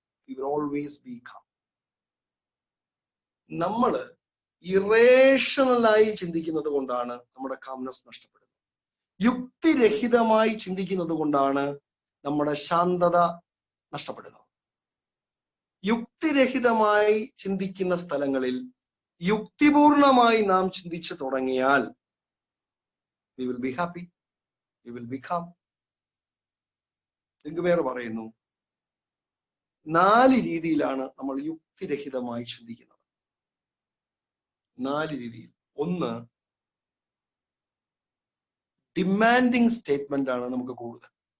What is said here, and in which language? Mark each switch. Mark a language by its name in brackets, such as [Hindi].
[English] We will always be calm. [Malayalam] നമ്മൾ ഇറേഷണലായി ചിന്തിക്കുന്നത് കൊണ്ടാണ് നമ്മുടെ കാംനെസ് നഷ്ടപ്പെടുന്നത്. യുക്തിരഹിതമായി ചിന്തിക്കുന്നത് കൊണ്ടാണ് നമ്മുടെ ശാന്തത നഷ്ടപ്പെടുന്നത്. യുക്തിരഹിതമായി ചിന്തിക്കുന്ന സ്ഥലങ്ങളിൽ യുക്തിപൂർണമായി നാം ചിന്തിച്ചു തുടങ്ങിയാൽ [English] we will be happy, we will be calm. [Malayalam] ലിംഗുവേർ പറയുന്നു 4 രീതിയിലാണ് നമ്മൾ യുക്തിരഹിതമായി ചിന്തിക്കുന്നത്. 4 രീതിയിൽ. 1, ഡിമാൻഡിങ് സ്റ്റേറ്റ്മെന്റ് ആണ് നമുക്ക് കൂടുതൽ.